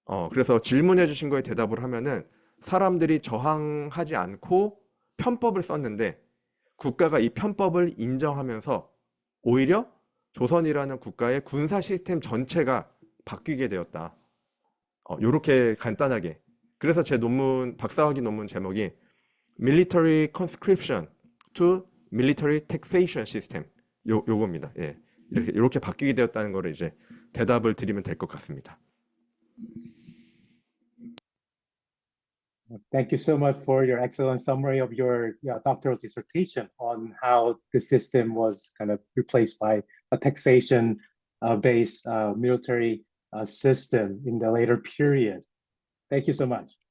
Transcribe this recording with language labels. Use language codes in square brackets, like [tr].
[ko] 그래서 질문해 주신 거에 대답을 하면은 사람들이 저항하지 않고 편법을 썼는데 국가가 이 편법을 인정하면서 오히려 조선이라는 국가의 군사 시스템 전체가 바뀌게 되었다. 요렇게 간단하게. 그래서 제 박사학위 논문 제목이 [en] Military Conscription to Military Taxation System. [ko] 요겁니다. 예. 이렇게 바뀌게 되었다는 거를 이제 대답을 드리면 될 것 같습니다. [en] Thank you so much for your excellent summary of your doctoral dissertation on how the system was kind of replaced by a taxation-based military system in the later period. Thank you so much.